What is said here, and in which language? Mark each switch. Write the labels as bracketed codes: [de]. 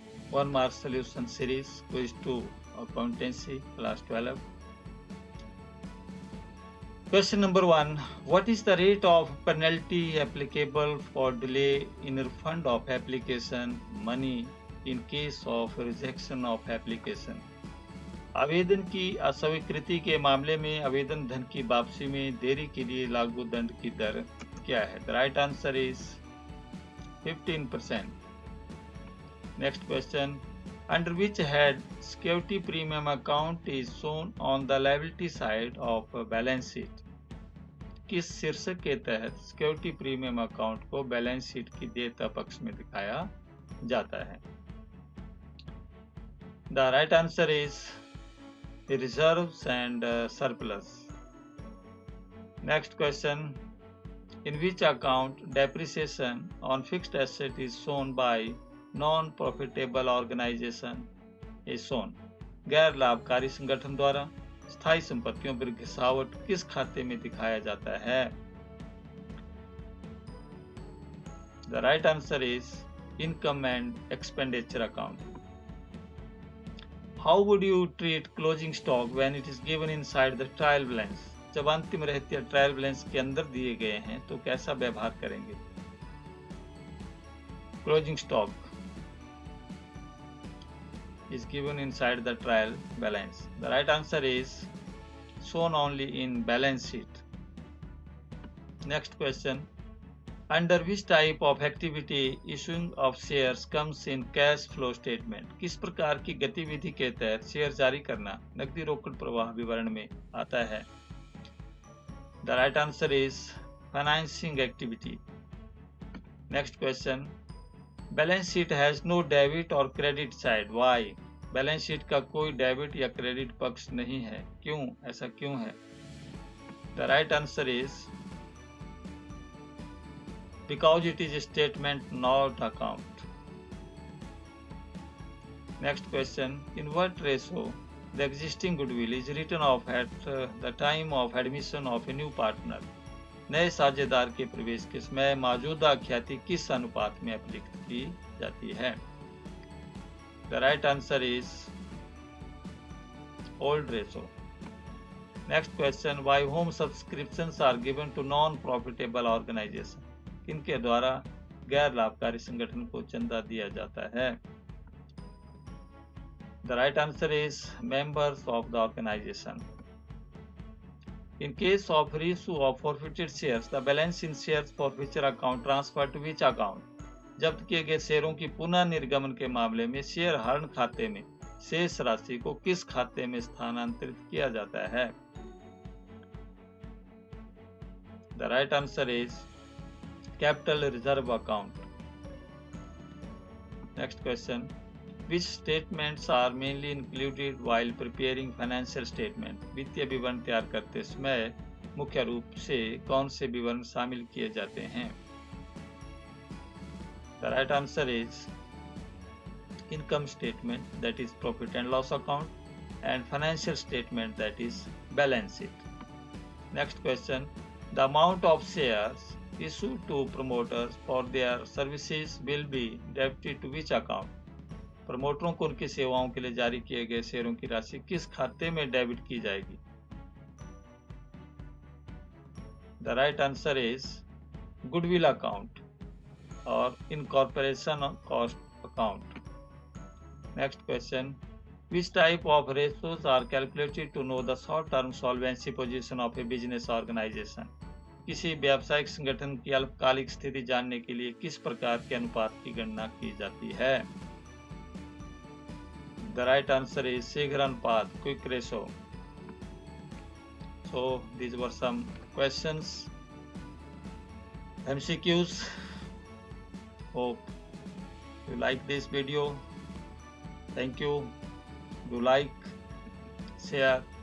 [en] One mark solution series quiz 2 accountancy class 12. Question number 1. What is the rate of penalty applicable for delay in refund of application money in case of rejection of application? [hi] आवेदन की अस्वीकृति के मामले में आवेदन धन की वापसी में देरी के लिए लागू दंड की दर क्या है? [en] The right answer is 15%. Next question. Under which head security premium account is shown on the liability side of balance sheet? [hi] किस शीर्षक के तहत सिक्योरिटी प्रीमियम अकाउंट को बैलेंस शीट की देयता पक्ष में दिखाया जाता है? [en] The right answer is reserves and surplus. Next question. In which account depreciation on fixed asset is shown by non-profitable organization is shown? [hi] गैर लाभकारी संगठन द्वारा स्थायी संपत्तियों पर घिसावट किस खाते में दिखाया जाता है? [en] The right answer is income and expenditure account. How would you treat closing stock when it is given inside the trial balance? [hi] जब अंतिम रहतिया ट्रायल बैलेंस के अंदर दिए गए हैं तो कैसा व्यवहार करेंगे? [en] Closing stock is given inside the trial balance. The right answer is shown only in balance sheet. Next question. Under which type of activity issuing of shares comes in cash flow statement? किस प्रकार की गतिविधि के तहत share जारी करना नकदी रोकड़ प्रवाह विवरण में आता है? The right answer is financing activity. Next question. Balance sheet has no debit or credit side. Why? [hi] Balance sheet का कोई डेबिट या क्रेडिट पक्ष नहीं है. क्यों? ऐसा क्यों है? [en] The right answer is because it is a statement, not account. Next question. In what ratio the existing goodwill is written off at the time of admission of a new partner? [hi] नए साझेदार के प्रवेश के समय मौजूदा ख्याति किस अनुपात में अभिलिखित की जाती है? [en] The right answer is old ratio. Next question. By whom subscriptions are given to non-profitable organization? [hi] किनके द्वारा गैर लाभकारी संगठन को चंदा दिया जाता है? [en] The right answer is members of the organization. In case of reissue of forfeited shares, the balance in shares forfeiture account transferred to which account? [hi] जब्त किए गए शेयरों की पुनः निर्गमन के मामले में शेयर हरण खाते में शेष राशि को किस खाते में स्थानांतरित किया जाता है? [en] The right answer is capital reserve account. Next question. Which statements are mainly included while preparing financial statement? [hi] वित्तीय विवरण तैयार करते समय मुख्य रूप से कौन से विवरण शामिल किए जाते हैं? [en] The right answer is income statement, that is profit and loss account, and financial statement, that is balance sheet. Next question. The amount of shares issued to promoters for their services will be debited to which account? [hi] प्रमोटरों को उनकी सेवाओं के लिए जारी किए गए शेयरों की राशि किस खाते में डेबिट की जाएगी? [en] The right answer is goodwill account or incorporation cost account. Next question. Which type of ratios are calculated to know the short-term solvency position of a business organization? [hi] किसी व्यावसायिक संगठन की अल्पकालिक स्थिति जानने के लिए किस प्रकार के अनुपात की गणना की जाती है? [en] The right answer is [hi] शीघ्र अनुपात, [en] quick ratio. So these were some questions, MCQs. Hope you like this video. Thank you. Do like, share,